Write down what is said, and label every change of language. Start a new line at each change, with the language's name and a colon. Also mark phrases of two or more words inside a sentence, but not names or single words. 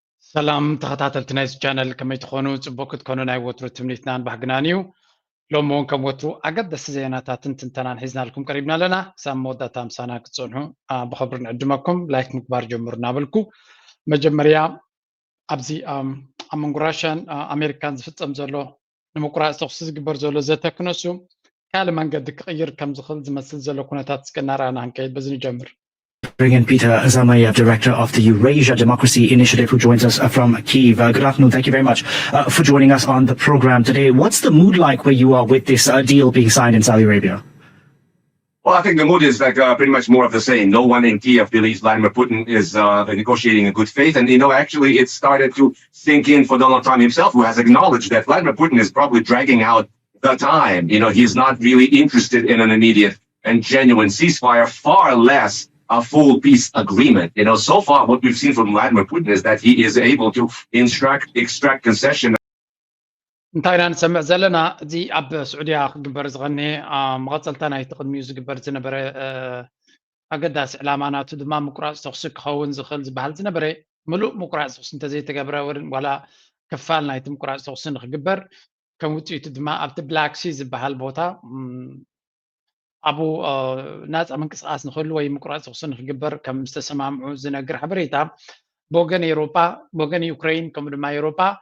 Tigrinya: ሰላም ተኸታተልቲ ናይዚ ቻነል ከመይ ትኾኑ ጽቡቕ ክትኮኑ ናይ ወትሩ ትምኒትናን ባህግናን እዩ ሎሚ እውን ከም ወትሩ ኣገደስቲ ዜናታትን ትንተናን ሒዝናልኩም ቀሪብና ኣለና ክሳብ መወዳእታ ምሳና ክትጸንሑ ብኽብሪ ንዕድመኩም ላይክ ምግባር ጀምሩ እናበልኩ መጀመርያ ኣብዚ ኣብ መንጎ ራሽያን ኣሜሪካን ዝፍጸም ዘሎ ንምቁራጽ ተኽሲ ዝግበር ዘሎ ዘተክነሱ ካልእ መንገዲ ክቕይር ከም ዝኽእል ዝመስል ዘሎ ኩነታት እስከናርኣና ክንከይድ በዚ ንጀምር
English: Bring in Peter Zamayev, Director of the Eurasia Democracy Initiative, who joins us from Kyiv. Good afternoon. Thank you very much for joining us on the program today. What's the mood like where you are with this deal being signed in Saudi Arabia? Well, I think the mood is like pretty much more of the same. No one in Kiev believes Vladimir Putin is negotiating in good faith. And, actually it started to sink in for Donald Trump himself, who has acknowledged that Vladimir Putin is probably dragging out the time. He's not really interested in an immediate and genuine ceasefire, far less a full peace agreement. So far what we've seen from Vladimir Putin is that he is able to extract concession.
Tigrinya: እንታይና ንሰምዕ ዘለና እዚ ኣብ ስዑድያ ክግበር ዝቐኒ መቐፀልታ ናይቲ ቅድሚኡ ዝግበር ዝነበረ ኣገዳሲ ዕላማ ናቱ ድማ ምቁራፅ ተኽሲ ክኸውን ዝኽእል ዝበሃል ዝነበረ ሙሉእ ምቁራፅ ተኽሲ እንተዘይተገብረ ዋላ ክፋል ናይቲ ምቁራፅ ተኽሲ ንክግበር ከም ውፅኢቱ ድማ ኣብቲ ብላክ ሲ ዝበሃል ቦታ ኣብኡ ናፃ ምንቅስቃስ ንኽህሉ ወይ ምቁራፅ ተኽሲ ንክግበር ከም ዝተሰማምዑ ዝነግር ሓበሬታ ብወገን ኤውሮጳ ብወገን ዩክሬን ከምኡ ድማ ኤውሮጳ